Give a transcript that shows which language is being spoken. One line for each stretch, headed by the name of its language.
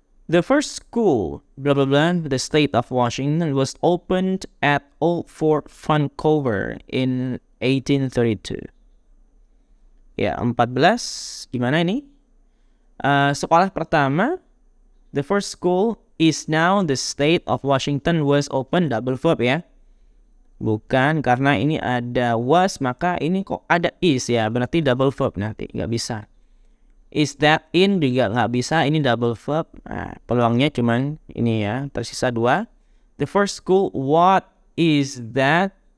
English: The first school, blah blah blah, the state of Washington was opened at Old Fort Vancouver in 1832.
Indonesian: Ya, 14. Gimana ini? Sekolah pertama,
English: the first school is now the state of Washington was opened, double verb
Indonesian: ya. Bukan, karena ini ada was, maka ini kok ada is ya, berarti double verb nanti, nggak bisa.
English: Is that in
Indonesian: juga nggak bisa, ini double verb. Nah, peluangnya cuman ini ya, tersisa 2.
English: The first school, what is that?